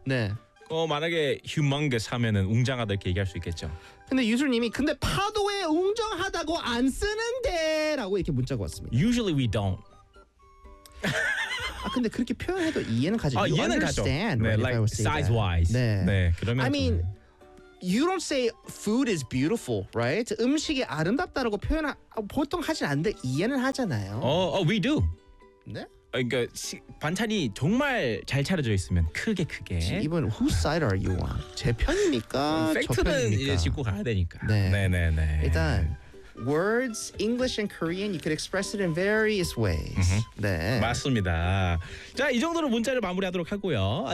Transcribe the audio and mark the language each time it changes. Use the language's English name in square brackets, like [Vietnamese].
[Korean] 네. 만약에 humongous 하면은 웅장하다 이렇게 얘기할 수 있겠죠. 근데 유술님이 근데 파도에 웅장하다고 안 쓰는데 라고 이렇게 문자가 왔습니다. [English] Usually we don't. [Korean] 근데 그렇게 표현해도 이해는 가죠. [English] You understand. 네, like size wise. [Korean] 네. 네, 그러면 [English] I mean, you don't say food is beautiful, right? [Korean] 음식이 아름답다라고 보통 하진 않는데 이해는 하잖아요. [English] We do. [Korean] 네? 그러니까 반찬이 정말 잘 차려져 있으면 크게 이번 [English] whose side are you on? [Korean] 제 편입니까? 팩트는 이제 짚고 가야 되니까 네. [English] 일단 words, English and Korean you could express it in various ways. [Korean] 네. 맞습니다. 자, 이 정도로 문자를 마무리하도록 하고요.